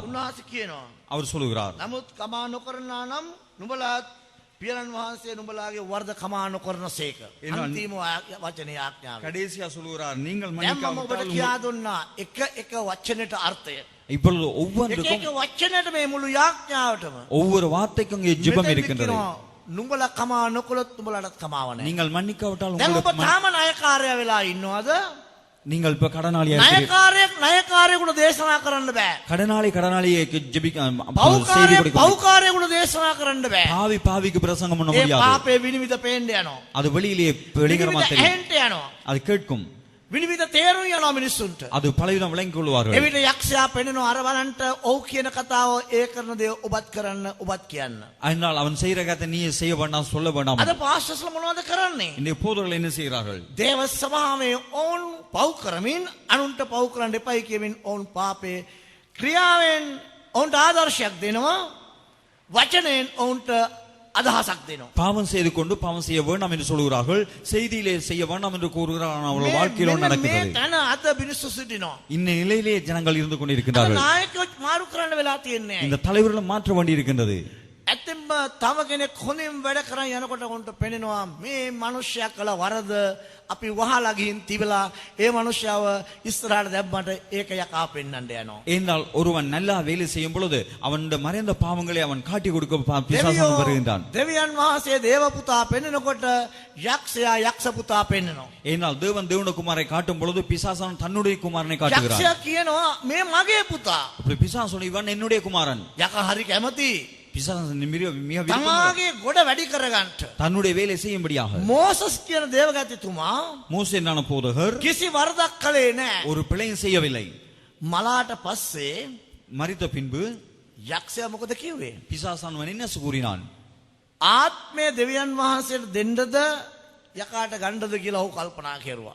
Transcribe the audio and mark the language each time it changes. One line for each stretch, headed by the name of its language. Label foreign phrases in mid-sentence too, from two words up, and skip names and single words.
Sinhala: උන්වහන්සේ කියනවා.
Tamil: அவர் சொல்லுகிறார்.
Sinhala: නමුත් කමා නොකරනා නම් නුඹලා පියරන් වහන්සේ නුඹලාගේ වර්ධ කමා නොකරනසේක. අන්තිම වචනේ ආඥාව.
Tamil: கடைசியா சொல்லுகிறார் நீங்கள்
Sinhala: දැන් මම ඔබට
Tamil: மன்னிக்காவிட்டால்
Sinhala: කියා දුන්නා එක වචනෙට අර්ථය.
Tamil: இப்பொழுது
Sinhala: එක
Tamil: ஒவ்வொன்றுக்கும்
Sinhala: එක වචනෙට මේ මුළු යාඥාවටම
Tamil: ஒவ்வொரு வார்த்தைக்கும் இங்கே ஜெபம் இருக்கின்றது.
Sinhala: නුඹලා කමා නොකළොත් නුඹලාටත් කමාව නැහැ.
Tamil: நீங்கள் மன்னிக்காவிட்டால்
Sinhala: දැන් ඔබ
Tamil: உங்களுக்கு
Sinhala: තාම ණයකාරයා වෙලා ඉන්නවද?
Tamil: நீங்கள் இப்ப கடனாளியா இருக்கிறீர்கள்.
Sinhala: ණයකාරයෙකුට දේශනා කරන්න බෑ.
Tamil: கடனாளிக்கு ஜெபிக்க செய்தி கொடுக்க
Sinhala: පෞකාරයෙකුට දේශනා කරන්න බෑ.
Tamil: பாவிக்கு பிரசங்கம் பண்ண
Sinhala: ඒ
Tamil: முடியாது.
Sinhala: පාපේ විනිවිද පේන්න යනවා.
Tamil: அது வெளியிலே வெளிங்கரமா தெரியும்.
Sinhala: ඇහෙන්න යනවා.
Tamil: அது கேட்கும்.
Sinhala: විනිවිද තේරුම් යනවා මිනිස්සුන්ට.
Tamil: அது பலவிதம் விளங்கிக் கொள்வார்கள்.
Sinhala: එවිට යක්ෂයා පෙන්නනවා අර බලන්ට ඔව් කියන කතාව ඒ කරන දේ ඔබත් කරන්න ඔබත් කියන්න.
Tamil: அதனால் அவன் செய்யற காரியத்தை நீ செய்ய வேண்டாம் சொல்ல வேண்டாம்.
Sinhala: අද පාස්ටර්ස්ලා මොනවද කරන්නේ?
Tamil: இந்த போதகர்கள் என்ன செய்கிறார்கள்?
Sinhala: දේව සභාවේ ඕන් පව් කරමින් අනුන්ට පව් කරන්න එපයි කියමින් ඕන් පාපේ ක්‍රියාවෙන් ඕන්ට ආදර්ශයක් දෙනවා. වචනෙන් ඕන්ට අදහසක් දෙනවා.
Tamil: பாவம் செய்து கொண்டு பாவம் செய்ய வேண்டாம் என்று சொல்கிறார்கள். செய்தியிலே செய்ய வேண்டாம் என்று கூறுகிறார்கள். ஆனால் அவர்கள் வாழ்க்கையில நடக்கிறது.
Sinhala: මේ තන අද මිනිස්සු සිටිනවා.
Tamil: இந்த நிலையிலே ஜனங்கள் இருந்து
Sinhala: අද
Tamil: கொண்டிருக்கிறார்கள்.
Sinhala: නායකයෝ මාරු කරන්න වෙලා තියෙන්නේ.
Tamil: இந்த தலைவர்களை மாற்ற வேண்டி இருக்கின்றது.
Sinhala: ඇත්තෙන්ම තව කෙනෙක් හොඳින් වැඩ කරන් යනකොට උන්ට පෙනෙනවා මේ මිනිස්සයා කළ වරද අපි වහලා ගිහින් තිබලා ඒ මිනිස්සයව ඉස්සරහට දැම්මට ඒක යකා පෙන්නන්න යනවා.
Tamil: ஏனால் ஒருவன் நல்லா வேலை செய்யும் பொழுது அவன் மறைந்த பாவங்களை அவன் காட்டி கொடுக்க பிசாசு வருகின்றான்.
Sinhala: දෙවියන් වහන්සේ දේව පුතා පෙන්නකොට යක්ෂයා යක්ෂ පුතා පෙන්නනවා.
Tamil: ஏனால் தேவன் தேவனுடைய குமாரை காட்டும் பொழுது பிசாசன் தன்னுடைய குமாரனை காட்டுகிறான்.
Sinhala: යක්ෂයා කියනවා මේ මගේ පුතා.
Tamil: அப்படி பிசாசு இவன் என்னுடைய குமாரன்.
Sinhala: යකා හරි කැමති.
Tamil: பிசாசன் மிக
Sinhala: තමාගේ ගොඩ වැඩි කරගන්න.
Tamil: தன்னுடைய வேலை செய்யும்படியாக.
Sinhala: මෝසස් කියන දේවගතිතුමා
Tamil: மோசே என்னான போதகர்
Sinhala: කිසි වරදක් කළේ නැහැ.
Tamil: ஒரு பிழையும் செய்யவில்லை.
Sinhala: මලාට පස්සේ
Tamil: மரித்த பின்பு
Sinhala: යක්ෂයා මොකද කිව්වේ?
Tamil: பிசாசானவன் என்ன கூறினான்?
Sinhala: ආත්මය දෙවියන් වහන්සේට දෙන්නද යකාට ගණ්ඩද කියලා ඔහු කල්පනා කෙරුවා.